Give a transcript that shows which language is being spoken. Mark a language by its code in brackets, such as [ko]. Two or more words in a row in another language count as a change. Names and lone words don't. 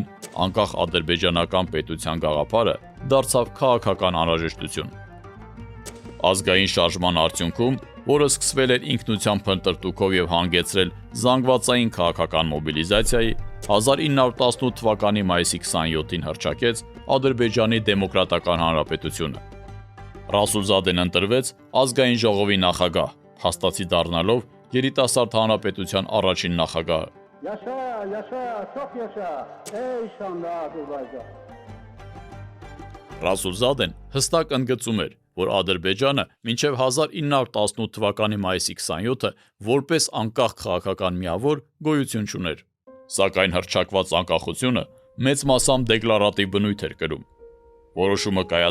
[hy] անկախ ադրբեջանական պետության գաղափարը դարձավ քաղաքական անհրաժեշտություն։ Ազգային շարժման արդյունքում, որը սկսվել էր ինքնության փնտրտուքով եւ հանգեցրել զանգվածային քաղաքական մոբիլիզացիայի, 1918 թվականի մայիսի 27-ին հռչակեց Ադրբեջանի Դեմոկրատական Հանրապետությունը։ Ռասուլզադեն ընտրվեց ազգային ժողովի նախագահ, փաստացի դառնալով երիտասարդ հանրապետության առաջին նախագահը։ [az] Yaşa, yaşa, çok yaşa, ey şanlı Azerbaycan. [hy] Ռասուլզադեն հստակ ընդգծում էր, որ Ադրբեջանը մինչև 1918 թվականի մայիսի 27-ը որպես անկախ քաղաքական միավոր գոյություն չուներ։ Սակայն հռչակված անկախությունը մեծ մասամբ դեկլարատիվ բնույթ էր կրում։ Որոշումը կայացվել